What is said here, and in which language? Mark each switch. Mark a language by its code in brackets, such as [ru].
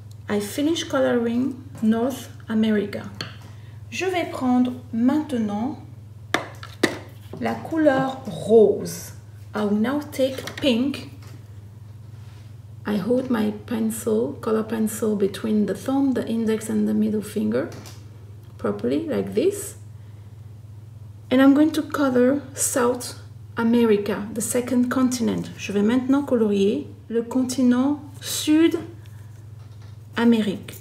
[en] I finish coloring North America. [fr] Je vais prendre maintenant la couleur rose. [en] I will now take pink. I hold my pencil, color pencil, between the thumb, the index and the middle finger properly, like this. And I'm going to color South America, the second continent. [fr] Je vais maintenant colorier le continent Sud-Amérique.